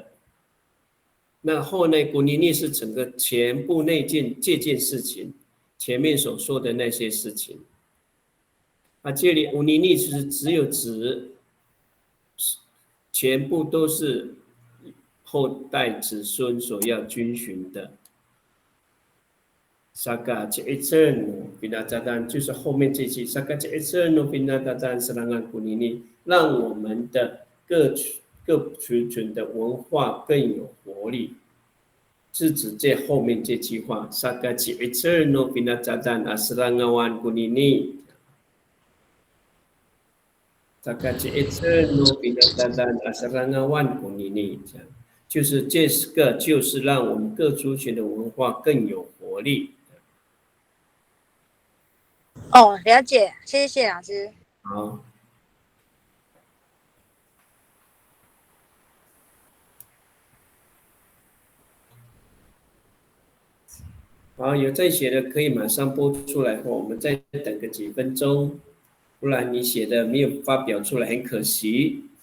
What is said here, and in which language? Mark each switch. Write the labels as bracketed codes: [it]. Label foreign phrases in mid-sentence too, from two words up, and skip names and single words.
[zh] 那后呢，古尼尼是整个全部这件事情，前面所说的那些事情。这里乌尼尼是只有指全部都是后代子孙所要遵循的。 [ami] Saka Ciceno binatatan [zh] 就是后面这句 [ami] Saka Ciceno binatatan serangan kunini [zh] 让我们的各族群的文化更有活力，是指这后面这句话 [ami] Saka Ciceno binatatan serangan kunini Saka Ciceno binatatan serangan kunini [zh] 就是这个就是让我们各族群的文化更有活力。哦，了解，谢谢老师。好，好，有在写的可以马上播出来后，我们再等个几分钟，不然你写的没有发表出来，很可惜。